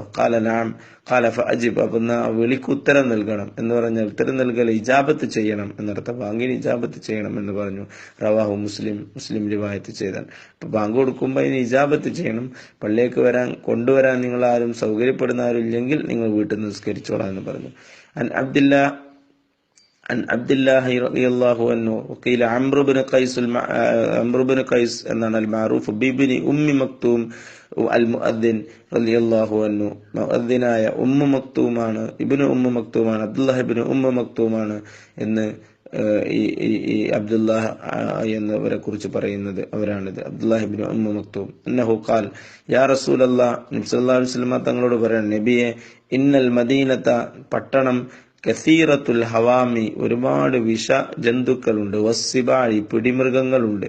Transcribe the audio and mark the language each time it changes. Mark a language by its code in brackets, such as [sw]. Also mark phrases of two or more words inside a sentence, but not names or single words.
[ar] قال نعم قال فأجب, [ml] അപ്പൊ വിളിക്ക് ഉത്തരം നൽകണം എന്ന് പറഞ്ഞാൽ ഉത്തരം നൽകൽ ഇജാബത്ത് ചെയ്യണം എന്നർത്ഥം. ബാങ്കിന് ഇജാബത്ത് ചെയ്യണം എന്ന് പറഞ്ഞു. [ar] رواه مسلم [ml] റിവായത്ത് ചെയ്താണ്. അപ്പൊ ബാങ്ക് കൊടുക്കുമ്പോൾ അതിന് ഇജാബത്ത് ചെയ്യണം. പള്ളിയേക്ക് കൊണ്ടുവരാൻ നിങ്ങൾ ആരും സൗകര്യപ്പെടുന്ന ആരും ഇല്ലെങ്കിൽ നിങ്ങൾ വീട്ടിൽ നിന്ന് നിസ്കരിച്ചോളാം എന്ന് പറഞ്ഞു. [ar] عن عبد الله رضي الله عنه وقيل عمرو بن قيس എന്നാണ് المعروف بابن ام مكتوم المؤذن رضي الله عنه. [ml] മുഅദ്ദിനായ ഉമ്മു മക്തൂമാണ്, ഇബ്നു ഉമ്മു മക്തൂമാണ്, അബ്ദുല്ലാഹ് ഇബ്നു ഉമ്മു മക്തൂമാണ് എന്ന് ഈ അബ്ദുല്ലാഹ് എന്നവരെ കുറിച്ച് പറയുന്നത് അവരാണിത്. അബ്ദുല്ലാഹ് ഇബ്നു ഉമ്മു മക്തൂം [ar] أنه قال يا رسول الله, [ml] നബി [ar] صلى الله عليه وسلم [ml] തങ്ങളോട് പറയാണ്, നബിയെ [ar] إن المدينة, [ml] പട്ടണം, [ar] كثيرة الهوام, [ml] ഒരുപാട് വിഷ ജന്തുക്കളുണ്ട്, വസ്സിബാഴി, പിടിമൃഗങ്ങളുണ്ട്.